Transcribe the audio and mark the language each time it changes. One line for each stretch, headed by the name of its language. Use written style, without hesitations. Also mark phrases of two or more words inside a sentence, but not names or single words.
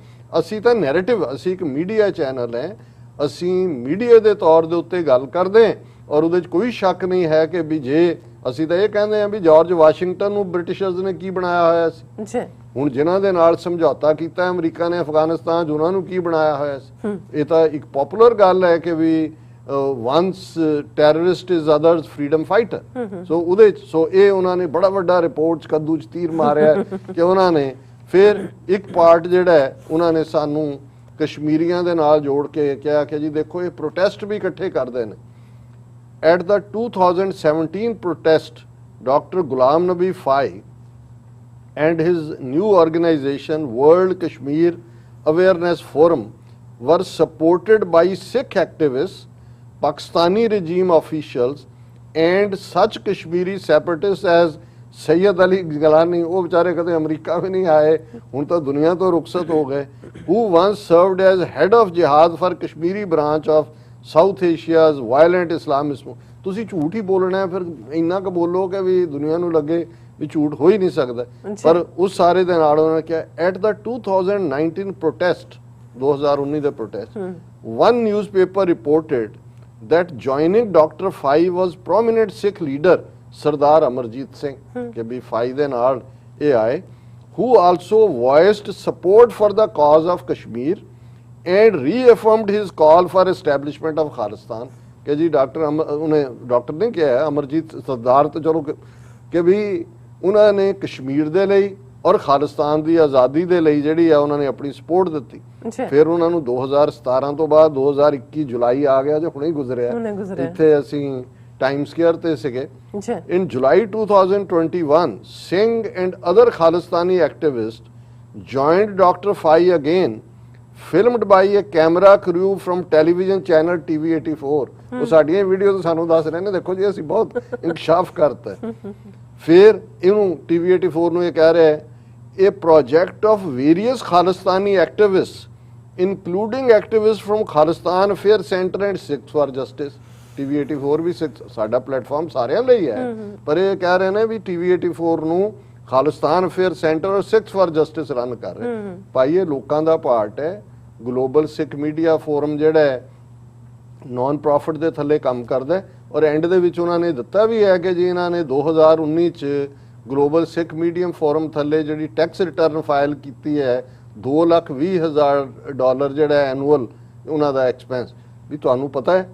Punjabi: ਅਸੀਂ ਤਾਂ ਨੈਰੇਟਿਵ, ਅਸੀਂ ਇੱਕ
English: media channel
Punjabi: ਹੈ, ਅਸੀਂ ਮੀਡੀਆ ਦੇ ਤੌਰ ਦੇ ਉੱਤੇ ਗੱਲ ਕਰਦੇ ਹਾਂ ਔਰ ਉਹਦੇ 'ਚ ਕੋਈ ਸ਼ੱਕ ਨਹੀਂ ਹੈ ਕਿ ਵੀ ਜੇ ਅਸੀਂ ਤਾਂ ਇਹ ਕਹਿੰਦੇ ਹਾਂ ਵੀ ਜਾਰਜ ਵਾਸ਼ਿੰਗਟਨ ਨੂੰ ਬ੍ਰਿਟਿਸ਼ਰਸ ਨੇ ਕੀ ਬਣਾਇਆ ਹੋਇਆ ਸੀ। ਹੁਣ ਜਿਨ੍ਹਾਂ ਦੇ ਨਾਲ ਸਮਝੌਤਾ ਕੀਤਾ ਅਮਰੀਕਾ ਨੇ ਅਫਗਾਨਿਸਤਾਨ 'ਚ, ਉਹਨਾਂ ਨੂੰ ਕੀ ਬਣਾਇਆ ਹੋਇਆ ਸੀ। ਇਹ ਤਾਂ ਇੱਕ ਪਪੂਲਰ ਗੱਲ ਹੈ ਕਿ ਵੀ
English: once terrorist is others freedom fighter.
Punjabi: ਸੋ ਉਹਦੇ ਸੋ ਇਹ ਉਹਨਾਂ ਨੇ ਬੜਾ ਵੱਡਾ ਰਿਪੋਰਟ 'ਚ ਕੱਦੂ 'ਚ ਤੀਰ ਮਾਰਿਆ ਕਿ ਉਹਨਾਂ ਨੇ ਫਿਰ ਇੱਕ ਪਾਰਟ ਜਿਹੜਾ ਹੈ ਉਹਨਾਂ ਨੇ ਸਾਨੂੰ ਕਸ਼ਮੀਰੀਆਂ ਦੇ ਨਾਲ ਜੋੜ ਕੇ ਕਿਹਾ ਕਿ ਜੀ ਦੇਖੋ ਇਹ ਪ੍ਰੋਟੈਸਟ ਵੀ ਇਕੱਠੇ ਕਰਦੇ ਨੇ।
English: At the 2017 protest, Dr. Ghulam Nabi Fai and his new organization World Kashmir Awareness Forum were supported by Sikh activists, Pakistani regime officials and such Kashmiri separatists as Sayyid Ali Gilani,
Punjabi: ਉਹ ਵਿਚਾਰੇ ਕਦੇ ਅਮਰੀਕਾ ਵੀ ਨਹੀਂ ਆਏ, ਹੁਣ ਤਾਂ ਦੁਨੀਆ ਤੋਂ ਰੁਖਸਤ ਹੋ ਗਏ,
English: who once served as head of jihad for Kashmiri branch of South Asia's violent Islamism।
Punjabi: ਤੁਸੀਂ ਝੂਠ ਹੀ ਬੋਲਣਾ ਹੈ, ਫਿਰ ਇੰਨਾ ਕੁ ਬੋਲੋ ਕਿ ਵੀ ਦੁਨੀਆ ਨੂੰ ਲੱਗੇ ਵੀ ਝੂਠ ਹੋ ਹੀ ਨਹੀਂ ਸਕਦਾ। ਪਰ ਉਸ ਸਾਰੇ ਦੇ ਨਾਲ ਉਹਨਾਂ ਨੇ ਕਿਹਾ
English: At the 2019 protest
Punjabi: 2019 ਦੇ ਪ੍ਰੋਟੈਸਟ
English: one newspaper reported that joining Dr. Fai was prominent Sikh leader Sardar Amarjit Singh
Punjabi: ਕਿ ਵੀ ਫਾਈ ਦੇ ਨਾਲ ਇਹ ਆਏ,
English: who also voiced support for the cause of Kashmir and reaffirmed his call for establishment of Khalistan।
Punjabi: ਕਿ ਜੀ ਉਹਨੇ ਡਾਕਟਰ ਨੇ ਕਿਹਾ ਅਮਰਜੀਤ ਸਰਦਾਰ ਤੇ ਚਲੋ ਕਿ ਵੀ ਉਹਨਾਂ ਨੇ ਕਸ਼ਮੀਰ ਦੇ ਲਈ ਔਰ ਖਾਲਿਸਤਾਨ ਦੀ ਆਜ਼ਾਦੀ ਦੇ ਲਈ ਜਿਹੜੀ ਆ ਉਹਨਾਂ ਨੇ ਆਪਣੀ ਸਪੋਰਟ ਦਿੱਤੀ। ਫਿਰ ਉਹਨਾਂ ਨੂੰ 2017 ਤੋਂ ਬਾਅਦ 2021 ਜੁਲਾਈ ਆ ਗਿਆ ਜੋ ਹੁਣੇ ਹੀ ਗੁਜ਼ਰਿਆ, ਇੱਥੇ ਅਸੀਂ ਟਾਈਮ ਸਕੁਅਰ ਤੇ ਸੀਗੇ।
English: In July 2021, Singh and other Khalistani activists joined Dr. Fai again, filmed by a camera crew from television channel TV84।
Punjabi: ਉਹ ਸਾਡੀਆਂ ਵੀਡੀਓ ਤੋਂ ਸਾਨੂੰ ਦੱਸ ਰਹੇ ਨੇ ਦੇਖੋ ਜੀ ਅਸੀਂ ਬਹੁਤ ਇਨਕਸ਼ਾਫ ਕਰਤਾ। ਫਿਰ ਇਹਨੂੰ TV84 ਨੂੰ ਇਹ ਕਹਿ ਰਿਹਾ ਹੈ
English: a project of various Khalistani activists including activists from Khalistan Affair Center and Sikhs for Justice।
Punjabi: TV84 ਵੀ ਸਾਡਾ ਪਲੇਟਫਾਰਮ ਸਾਰਿਆਂ ਲਈ ਹੈ, ਪਰ ਇਹ ਕਹਿ ਰਹੇ ਨੇ ਵੀ TV84 ਨੂੰ ਖਾਲਿਸਤਾਨ ਅਫੇਅਰ ਸੈਂਟਰ ਔਰ ਸਿੱਖਸ ਫਾਰ ਜਸਟਿਸ ਰਨ ਕਰ ਰਹੇ। ਭਾਈ ਇਹ ਲੋਕਾਂ ਦਾ ਪਾਰਟ ਹੈ। ਗਲੋਬਲ ਸਿੱਖ ਮੀਡੀਆ ਫੋਰਮ ਜਿਹੜਾ ਹੈ
English: non profit
Punjabi: ਦੇ ਥੱਲੇ ਕੰਮ ਕਰਦਾ ਔਰ ਐਂਡ ਦੇ ਵਿੱਚ ਉਹਨਾਂ ਨੇ ਦਿੱਤਾ ਵੀ ਹੈ ਕਿ ਜੀ ਇਹਨਾਂ ਨੇ 2019 ਚ ਗਲੋਬਲ ਸਿੱਖ ਮੀਡੀਅਮ ਫੋਰਮ ਥੱਲੇ ਜਿਹੜੀ
English: tax return file
Punjabi: ਕੀਤੀ ਹੈ $2,20,000 ਜਿਹੜਾ ਐਨੂਅਲ ਉਹਨਾਂ ਦਾ ਐਕਸਪੈਂਸ ਵੀ ਤੁਹਾਨੂੰ ਪਤਾ ਹੈ।